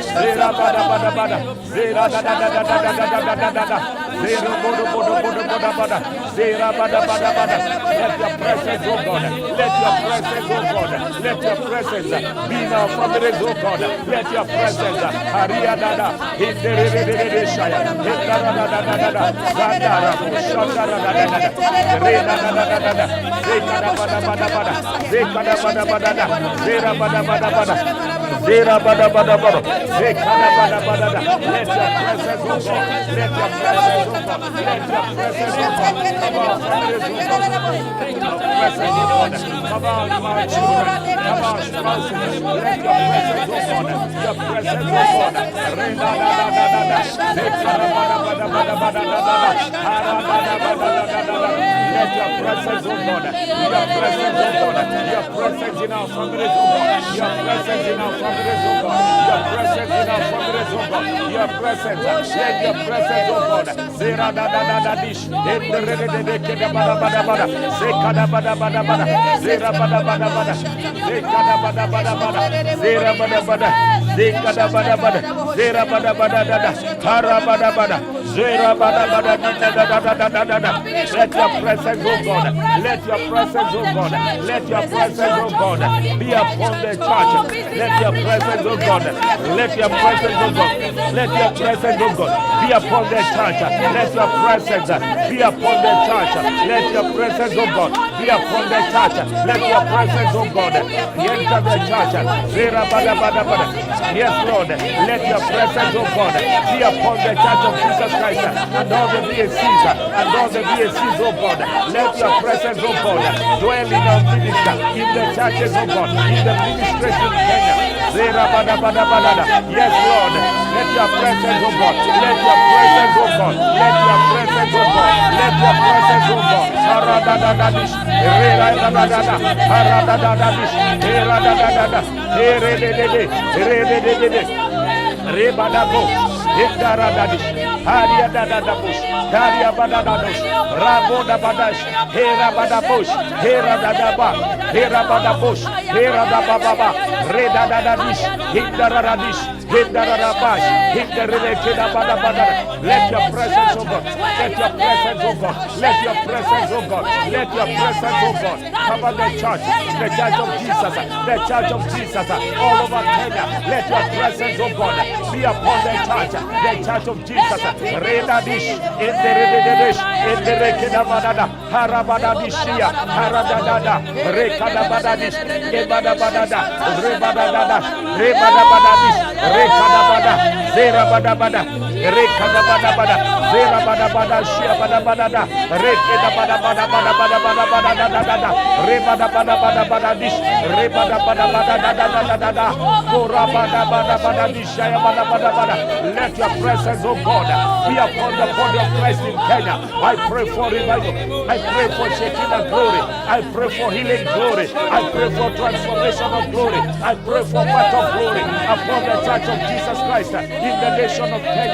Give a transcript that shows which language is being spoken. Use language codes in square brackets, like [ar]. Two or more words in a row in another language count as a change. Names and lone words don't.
[en] Let your presence, oh God. Let your presence, oh God. Let your presence be in our families, oh God. Let your presence. Zera bada bada bada, zekana bada bada da. Let your presence, oh God. Let your presence, oh God. Let your presence, oh God. Come on, families, oh God. Let your presence, oh God. Come on, my children. Come on, spouses. Let your presence, oh God. Your presence, oh God. Rena da da da da da. Zekana bada bada bada bada da da. Hara bada bada da da da. Let your presence, oh God. Your presence, oh God. Your presence in our families, oh God. Your presence in our families, oh God. Your presence in our families, oh God. Your presence. Let your presence, oh God. Zera da da da da dish. Endere de de ke da bada bada bada. Zeka da bada bada bada. Zera bada bada bada. Zeka da bada bada bada. Zera bada bada. Zeka da bada bada. Zera bada bada da da. Hara bada bada. Zera bada bada da da da da da da da. Let your presence, oh God. Let your presence, oh God. Let your presence, oh God, be upon the church. Let your presence, oh God. Let your presence, oh God. Let your presence, oh God, be upon the church. Let your presence be upon the church. Let your presence, oh God, be upon the church. Let your presence, oh God, enter the church. Zera bada bada bada. Yes, Lord. Let your presence, oh God, be upon the church of Jesus Christ and all the VACs and all the VACs, oh God. Let your presence, oh God, dwell in our minister, in the churches, oh God, in the ministries in Kenya. Zera bada bada bada. Yes, Lord. Let your presence, oh God. Let your presence, oh God. Let your presence, oh God. Let your presence, oh God. Harada da da dish. Rera da da da. Harada da da dish. Rera da da da. Re de de de. Re de de de de. Re bada go. Hindara da dish. Haria da da da bush. Daria bada da dish. Rabo da badash. Hera bada bush. Hera da da ba. Hera bada bush. Hera da ba ba ba. Re da da da dish. Hindara da dish. Hindara da bash. Hindara da bada bada. Let your presence, oh God. Let your presence, oh God. Let your presence, oh God. Let your presence, oh God. Cover the church of Jesus. The church of Jesus all over Kenya. Let your presence, oh God, be upon the church of Jesus. Reda dish. Hindara dish. Hindara bada. Harabada dishia. Harada da. Rekada bada dish. Ebada bada da. Rebada da. Rebada bada dish. Rekada bada. Zera bada bada. Rekada bada bada. Zera bada bada. Shia bada bada da. Rekada bada bada bada bada bada bada da da da. Rebada bada bada bada dish. Rebada bada bada da da da da da. Kora bada bada bada dish. Shia bada bada bada. Let your presence, oh God, be upon the body of Christ in Kenya. I pray for revival. I pray for Shekinah glory. I pray for healing glory. I pray for transformation of glory. I pray for part of glory upon the church of Jesus Christ in the nation of Kenya.